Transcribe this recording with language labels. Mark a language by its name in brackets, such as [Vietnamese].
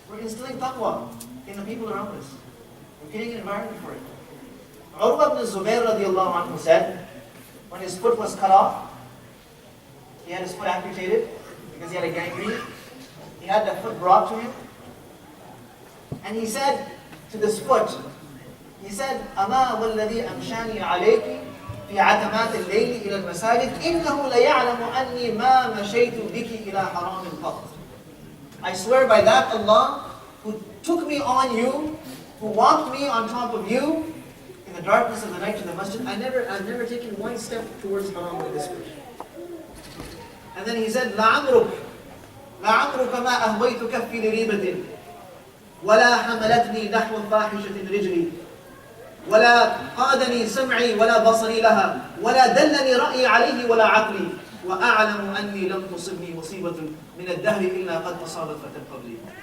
[English] We're instilling taqwa in the people around us. We're creating an environment for it. Urwa ibn Zubayr radiallahu anhu said, when his foot was cut off, he had his foot amputated because he had a gangrene. He had the foot brought to him. And he said to this foot, he said, [Arabic] أَمَا وَالَّذِي أَمْشَانِي عَلَيْكِ فِي عَتَمَاتِ اللَّيْلِ إِلَى الْمَسَاجِدِ إِنَّهُ لَيَعْلَمُ أَنِّي مَا مَشَيْتُ بِكِ إِلَى حَرَامٍ قَطٍ. [English] I swear by that Allah who took me on you, who walked me on top of you in the darkness of the night to the masjid, I've never taken one step towards haram with this foot. And then he said, [Arabic] لَعَمْرُكَ مَا أَهْوَيْتُ كَفِّي لِرِيبَةٍ وَلَا حَمَلَتْنِي نَحْوَ فَاحِشَةٍ رِجْلِي وَلَا قَادَنِي سَمْعِي وَلَا بَصَرِي لَهَا وَلَا دَلَّنِي رَأْيِي عَلَيْهِ وَلَا عَقْلِي وَأَعْلَمُ أَنِّي لَمْ تُصِبْنِي مُصِيبَةٌ مِنَ الدَّهْرِ إِلَّا قَدْ أَصَابَتْ فَتًى قَبْلِي.